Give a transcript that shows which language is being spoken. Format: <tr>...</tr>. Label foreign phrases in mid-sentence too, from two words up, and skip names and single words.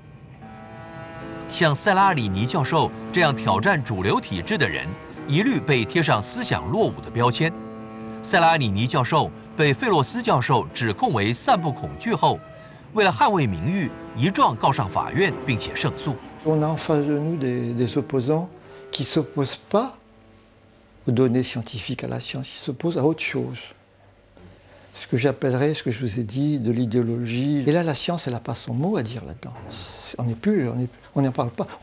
<zh>像塞拉里尼教授这样挑战主流体制的人，一律被贴上思想落伍的标签。塞拉里尼教授被费洛斯教授指控为散布恐惧后，为了捍卫名誉，一状告上法院，并且胜诉。</zh> <fr>On a en face de nous des opposants qui ne s'opposent pas aux données scientifiques, à la science, ils s'opposent à autre chose. Ce que j'appellerais, ce que je vous ai dit, de l'idéologie. Et là, la science, elle n'a pas son mot à dire là-dedans. On n'en parle pas.</fr>